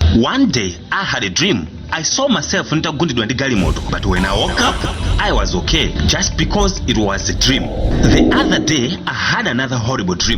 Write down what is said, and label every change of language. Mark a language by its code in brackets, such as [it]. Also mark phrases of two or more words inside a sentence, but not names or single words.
[en] One day, I had a dream. I saw myself [ny] nitagundidwa ndi galimoto, [en] but when I woke up, I was okay, just because it was a dream. The other day, I had another horrible dream.